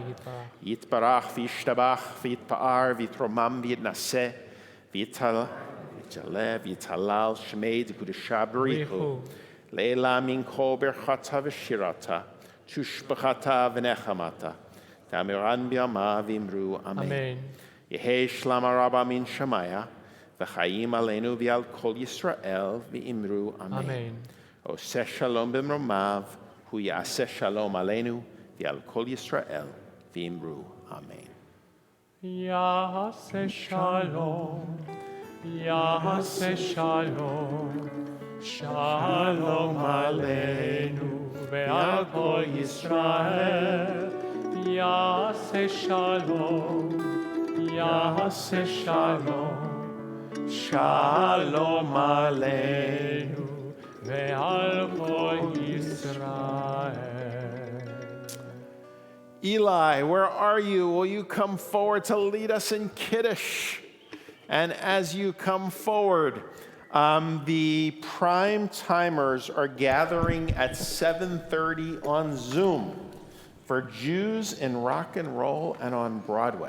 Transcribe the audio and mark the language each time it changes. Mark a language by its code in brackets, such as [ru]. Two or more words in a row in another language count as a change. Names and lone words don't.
[arc] יתברך וישתבח ויתפאר ויתרומם ויתנשא ויתעלה ויתהלל שמה דקודשא בריך הוא. לעלא מן כל ברכתא ושירתא תשבחתא ונחמתא דאמירן בעלמא ואמרו אמן. [he] Amen. [arc] יהא שלמא רבא מן שמיא וחיים עלינו ועל כל ישראל ואמרו אמן. [he] Amen. עושה שלום במרומיו הוא יעשה שלום עלינו ועל כל ישראל ואמרו אמן. יעשה שלום, יעשה שלום, שלום עלינו ועל כל ישראל. יעשה שלום, יעשה שלום, שלום עלינו ועל כל ישראל. [en] Eli, where are you? Will you come forward to lead us in Kiddush? And as you come forward, the prime timers are gathering at 7:30 on Zoom for Jews in Rock and Roll and on Broadway.